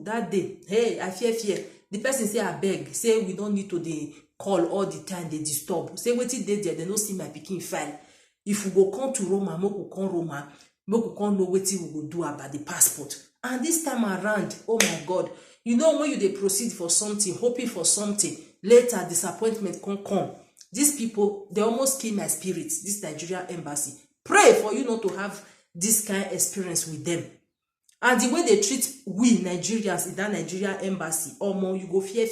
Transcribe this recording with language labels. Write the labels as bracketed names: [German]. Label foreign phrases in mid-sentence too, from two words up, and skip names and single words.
[Nigerian Pidgin] That day, hey, I fear. The person say, I beg, say we don't need to dey call all the time, they disturb. Say wetin dey there, they no see my pikin file. If we go come to Roma, make we come Roma, make we come know wetin we go do about the passport. And this time around, oh my God, you know when you dey proceed for something, hoping for something, later disappointment come. These people, they almost kill my spirit. This Nigeria embassy. Pray for you not to have this kind of experience with them. And the way they treat we Nigerians in that Nigeria embassy, or more, you go fear.